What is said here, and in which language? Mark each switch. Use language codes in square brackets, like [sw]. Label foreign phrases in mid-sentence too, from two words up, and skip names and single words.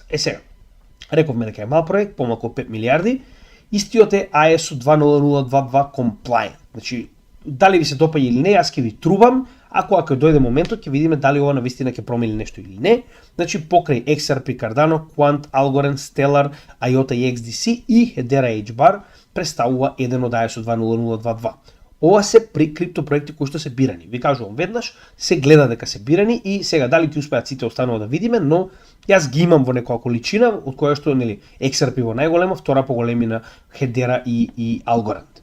[mk] Сега, рековме дека е мал проект, помалку од 5 милиарди, истиот е ISO 20022 compliant. Значи, дали ви се допаѓа или не, јас ќе ви трубам, ако дојде моментот ќе видиме дали ова навистина ќе промени нешто или не. Значи покрај XRP Cardano, Quant, Algorand, Stellar, IOTA и XDC и Hedera HBAR представува еден од ISO 20022. Ова се при криптопроекти кои што се бирани. Ви кажувам веднаш, се гледа дека се бирани и сега дали ќе успеат сите останува да видиме, но јас ги имам во некоја количина од која што XRP во најголема, втора по големина Hedera и Algorand.